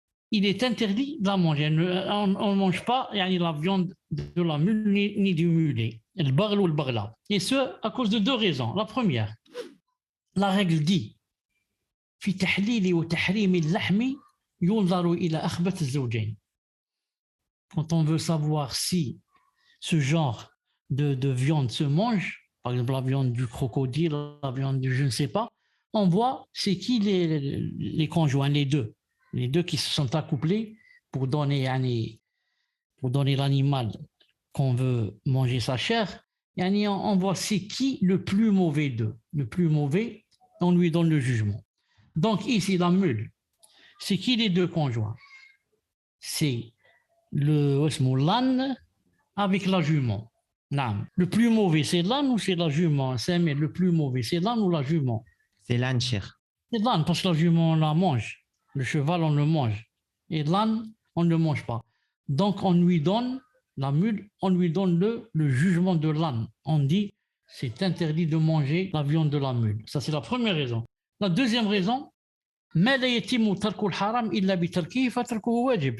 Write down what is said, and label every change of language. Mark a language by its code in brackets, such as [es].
[fr] il est interdit de la manger. On ne mange pas la viande de la mule ni du mulet, le baghl ou le baghla. Et ce, à cause de deux raisons. La première, la règle dit [ar] في تحليل وتحريم اللحم ينظر إلى أخبث الزوجين. [fr] Quand on veut savoir si ce genre de viande se mange, par exemple la viande du crocodile, la viande du je ne sais pas, on voit c'est qui les conjoints, les deux qui se sont accouplés pour donner l'animal qu'on veut manger sa chair. On voit c'est qui le plus mauvais d'eux. Le plus mauvais, on lui donne le jugement. Donc ici, la mule, c'est qui les deux conjoints? C'est l'âne avec la jument. Le plus mauvais, c'est l'âne ou c'est la jument? Le plus mauvais, c'est l'âne ou la jument? C'est l'âne, cheikh. C'est l'âne, parce que la jument, on la mange. Le cheval, on le mange. Et l'âne, on ne le mange pas. Donc, on lui donne, la mule, on lui donne le jugement de l'âne. On dit, c'est interdit de manger la viande de la mule. Ça, c'est la première raison. La deuxième raison, [ar] ما لا يتم ترك الحرام إلا بتركه فتركه واجب.